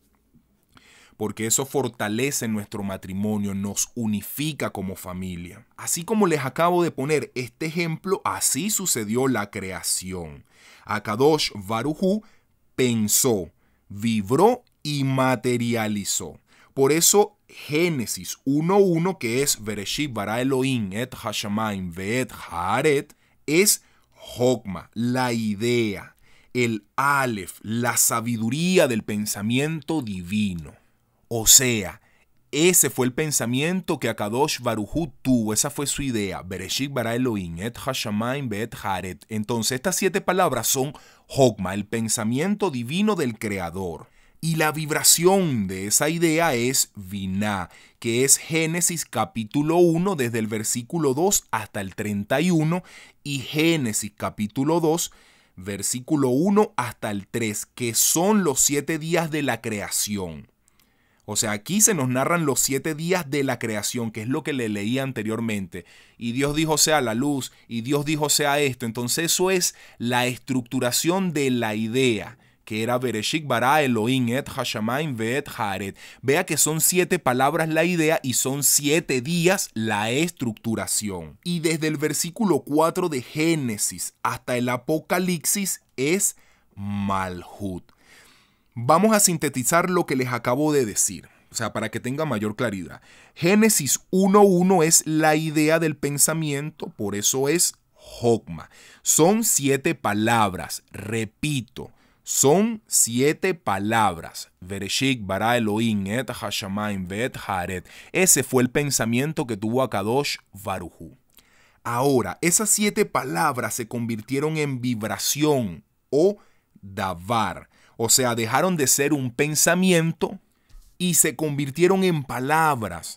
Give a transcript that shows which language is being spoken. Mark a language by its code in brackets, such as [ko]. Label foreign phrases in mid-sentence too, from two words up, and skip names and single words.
[es] Porque eso fortalece nuestro matrimonio, nos unifica como familia. Así como les acabo de poner este ejemplo, así sucedió la creación. Akadosh Baruj Hu pensó, vibró y materializó. Por eso Génesis 1:1, que es [he] בראשית ברא אלהים את השמים ואת הארץ, [es] es Jokma, la idea, el Aleph, la sabiduría del pensamiento divino. O sea, ese fue el pensamiento que Akadosh Baruj Hu tuvo, esa fue su idea. [he] בראשית ברא אלהים את השמים ואת הארץ. [es] Entonces estas 7 palabras son Jokma, el pensamiento divino del Creador. Y la vibración de esa idea es Binah, que es Génesis capítulo 1 desde el versículo 2 hasta el 31 y Génesis capítulo 2 versículo 1 hasta el 3, que son los 7 días de la creación. O sea, aquí se nos narran los 7 días de la creación, que es lo que le leí anteriormente. Y Dios dijo sea la luz, y Dios dijo sea esto. Entonces eso es la estructuración de la idea, que era [he] בראשית ברא אלהים את השמים ואת הארץ. [es] Vea que son 7 palabras la idea y son 7 días la estructuración. Y desde el versículo 4 de Génesis hasta el Apocalipsis es Malhut. Vamos a sintetizar lo que les acabo de decir, o sea, para que tenga mayor claridad. Génesis 1:1 es la idea del pensamiento, por eso es Jokma. Son 7 palabras, repito, son 7 palabras. [he] בראשית ברא אלהים את השמים ואת הארץ. [es] Ese fue el pensamiento que tuvo Akadosh Baruj Hu. Ahora, esas 7 palabras se convirtieron en vibración o davar. O sea, dejaron de ser un pensamiento y se convirtieron en palabras.